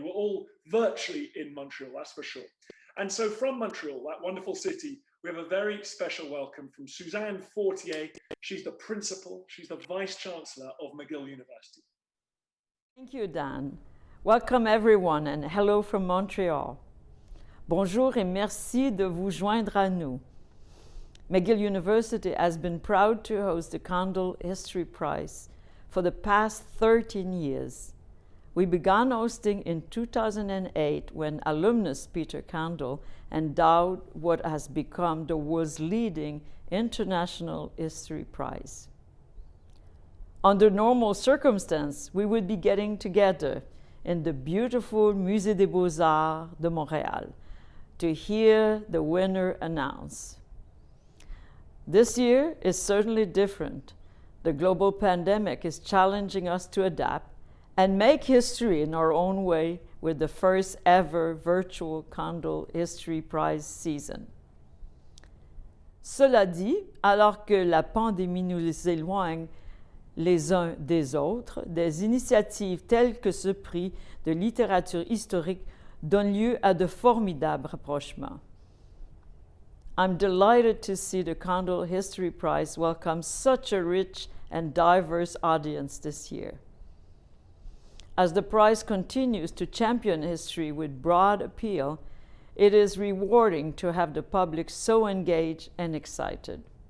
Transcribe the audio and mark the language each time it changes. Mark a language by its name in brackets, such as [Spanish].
[English] We're all virtually in Montreal, that's for sure. And so from Montreal, that wonderful city, we have a very special welcome from Suzanne Fortier. She's the principal, she's the vice chancellor of Mcgill University. Thank you, Dan. Welcome everyone and hello from Montreal. [French] Bonjour et merci de vous joindre à nous. [English] Mcgill University has been proud to host the Cundill History Prize for the past 13 years. We began hosting in 2008 when alumnus Peter Cundill endowed what has become the world's leading international history prize. Under normal circumstances, we would be getting together in the beautiful Musée des Beaux-Arts de Montréal to hear the winner announced. This year is certainly different. The global pandemic is challenging us to adapt and make history in our own way with the first ever virtual Cundill History Prize season. [French] Cela dit, alors que la pandémie nous éloigne les uns des autres, des initiatives telles que ce prix de littérature historique donnent lieu à de formidables rapprochements. [English] I'm delighted to see the Cundill History Prize welcome such a rich and diverse audience this year. As the prize continues to champion history with broad appeal, it is rewarding to have the public so engaged and excited.